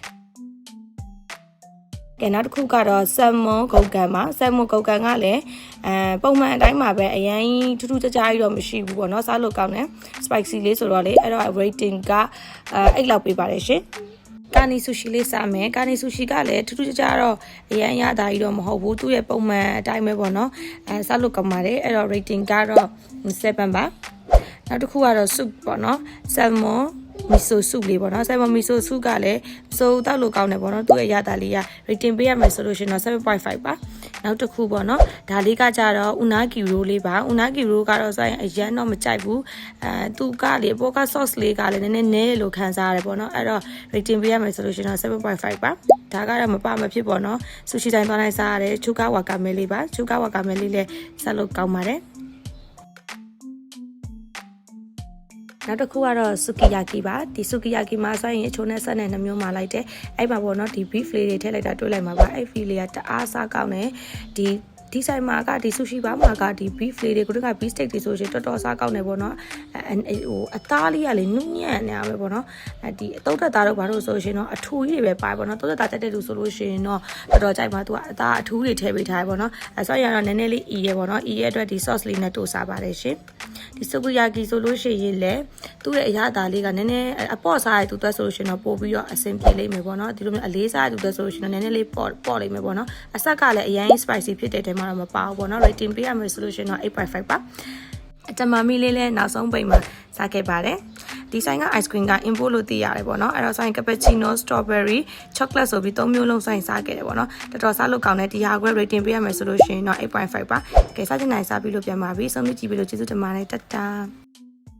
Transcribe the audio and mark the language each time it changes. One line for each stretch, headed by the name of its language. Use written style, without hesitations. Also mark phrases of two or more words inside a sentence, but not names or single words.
Burmese: ကဲနောက်တစ်ခုကတော့ salmon ဂုတ်ကန်မှာ salmon ဂုတ်ကန်ကလည်းပုံမှန်အတိုင်းမှာပဲအရင်ထူးထူးခြားခြားတော့မရှိဘူးပေါ့နော်စားလို့ကောင်းတယ် spicy လေးဆိုတော့လေအဲ့တော့ rating က8လောက်ပေးပါတယ်ရှင်ကာနီဆူရှီလေးစား မယ်ကာနီဆူရှီကလည်းထူးထူးခြားခြားတော့အရင်ရတာကြီးတော့မဟုတ်ဘူးသူ့ရဲ့ပုံမှန်အတိုင်းပဲပေါ့နော်စားလို့ကောင်းပါတယ်အဲ့တော့ rating ကတော့7ပါ နောက်တစ်ခုကတော့ soup ပေါ့နော်
English: salmon miso soup
Burmese: လေးပေါ့နော်
English: salmon miso soup
Burmese: ကလည်းစိုးတောက်လို့ကောင်းတယ်ပေါ့နော်သူ့ရဲ့ရတာလေးက rating ပေးရမယ်ဆိုလို့ရှိရင်တော့ 7.5 ပါနောက်တစ်ခုပေါ့နော်ဒါလေးကကြတော့
English: unagi roll
Burmese: လေးပါ
English: unagi roll
Burmese: ကတော့ဆိုရင်အရင်တော့မကြိုက်ဘူးသူကလေပေါ်က sauce လေးကလည်းနည်းနည်းနဲလို့ခံစားရတယ်ပေါ့နော်အဲ့တော့ rating ပေးရမယ်ဆိုလို့ရှိရင်တော့ 7.5 ပါဒါကတော့မဖြစ်ပေါ့နော် sushi တိုင်းသွားတိုင်းစားရတယ်
Japanese: chuka wakame
Burmese: လေးပါ
Japanese: chuka wakame
Burmese: လေးလည်းစားလို့ကောင်းပါတယ် နောက်တစ်ခုကတော့ sukiyaki ပါဒီ sukiyaki မှာဆိုရင်အချိုးနဲ့ဆက်နဲ့နှမျိုးမှာလိုက်တယ်အဲ့မှာပေါ့နော်ဒီ beef လေးတွေထည့်လိုက်တာတွေ့လိုက်မှာပါအဲ့ beef လေးကတအားစားကောင်းတယ်ဒီဆိုင်မှာကဒီ
English: sushi bar
Burmese: မှာကဒီ beef လေးတွေကိုတို့က
English: beef steak
Burmese: တွေဆိုရင်တော်တော် စားကောင်းတယ်ပေါ့နော်အသားလေးကလေနုညံ့နေရပဲပေါ့နော်ဒီအတုတ်သက်သားတို့ဘာလို့ဆိုရှင်တော့အထူကြီးတွေပဲပါတယ်ပေါ့နော်တုတ်သက်သားတက်တဲ့လူဆိုလို့ရှိရင်တော့တော်တော်ကြိုက်မှာသူကအသားအထူတွေထည့်ပေး ထားတယ်ပေါ့နော်ဆိုရင်တော့နည်းနည်းလေးအီးရပေါ့နော်အီးရအတွက်ဒီ sauce လေးနဲ့တိုးစားပါတယ်ရှင်ဒီ sukiyaki ဆိုလို့ရှိရင်လေသူ့ရဲ့အရသာလေးကနည်းနည်း အပေါ့စားရသူသက်ဆိုလို့ရှိရင်တော့ပို့ပြီးတော့အဆင်ပြေလိမ့်မယ်ပေါ့နော်ဒီလိုမျိုးအလေးစားရသူသက်ဆိုလို့ရှိရင်တော့နည်းနည်းလေးပေါ့လိမ့်မယ်ပေါ့နော်အဆက်ကလည်းအရင် spicy ဖြစ်တဲ့တဲမှာတော့မပါဘူးပေါ့နော် rating ပေးရမယ်ဆိုလို့ရှိရင်တော့ 8.5 ပါအတမမီလေးလည်းနောက်ဆုံးပိတ်မှာစားခဲ့ပါတယ်ဒီဆိုင်က
English: ice cream
Burmese: က import လို့သိရတယ်ပေါ့နော်အဲ့တော့ဆိုင်
English: cappuccino strawberry chocolate
Burmese: ဆိုပြီး3မျိုးလုံးဆိုင်စားခဲ့တယ်ပေါ့နော်တော်တော်စားလို့ကောင်းတယ်ဒီဟာကို rating ပေးရမယ်ဆိုလို့ရှိရင်တော့ 8.5 ပါကဲစားချင်တိုင်းစားပြီးလို့ပြန်ပါပြီဆုံးဖြတ်ကြည့်ပြီးလို့ကျေးဇူးတင်ပါတယ်တတ်တာ